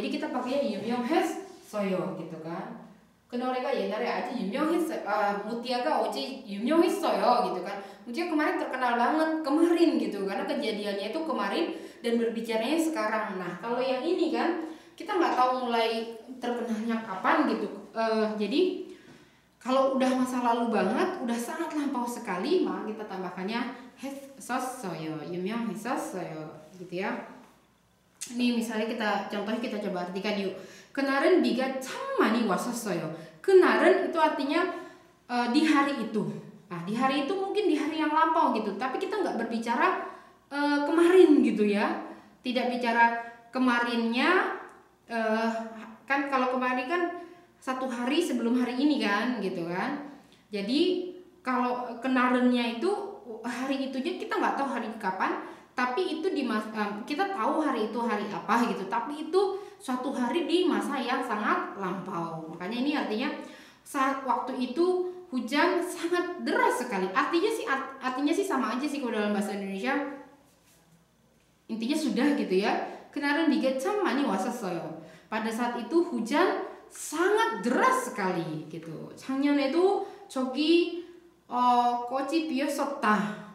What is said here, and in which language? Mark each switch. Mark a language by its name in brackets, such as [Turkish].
[Indonesian] Jadi kita pakainya 유명했어요 gitu kan. [Korean] 그노래가 옛날에 아주 유명했어요. 무티아가 어제 유명했어요 gitu kan. [Indonesian] Mutia kemarin terkenal banget kemarin gitu karena kejadiannya itu kemarin dan berbicaranya sekarang. Nah kalau yang ini kan kita nggak tahu mulai terkenalnya kapan gitu. Jadi kalau udah masa lalu banget, udah sangat lampau sekali, maka kita tambahkannya 했었어요, 유명했었어요 gitu ya. Ini misalnya contohnya kita coba artikan yuk. [Korean] 그날은 비가 참 많이 왔었어요. [Indonesian] 그날은 itu artinya di hari itu. Nah, di hari itu mungkin di hari yang lampau gitu. Tapi kita nggak berbicara kemarin gitu ya. Tidak bicara kemarinnya. Kan kalau kemarin kan satu hari sebelum hari ini kan gitu kan. Jadi kalau kenarennya itu hari itunya kita nggak tahu hari kapan. Tapi itu kita tahu hari itu hari apa gitu. Tapi itu suatu hari di masa yang sangat lampau. Makanya ini artinya saat waktu itu hujan sangat deras sekali. Artinya sih sama aja sih kalau dalam bahasa Indonesia. Intinya sudah gitu ya. [Korean] 그날은 비가 참 많이 왔었어요. [Indonesian] Pada saat itu hujan sangat deras sekali gitu. [Korean] 작년에도 저기 꽃이 피었었다.